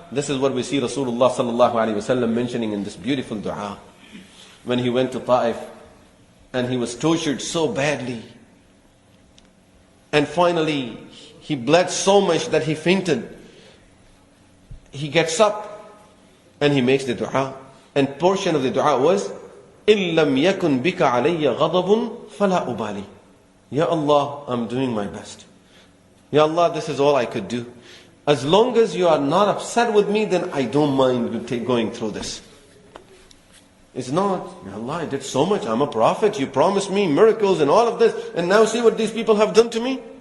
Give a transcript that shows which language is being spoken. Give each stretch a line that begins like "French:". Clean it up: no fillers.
English: This is what we see Rasulullah sallallahu alayhi wa sallam mentioning in this beautiful dua. When he went to Ta'if, and he was tortured so badly, and finally he bled so much that he fainted. He gets up and he makes the dua. And portion of the dua was,
Arabic: إِن لَمْ يَكُنْ بِكَ عَلَيَّ غَضَبٌ فَلَا أُبَالِي.
English: Ya Allah, I'm doing my best. Ya Allah, this is all I could do. As long as you are not upset with me, then I don't mind going through this. It's not, Ya Allah, I did so much. I'm a prophet. You promised me miracles and all of this. And now see what these people have done to me.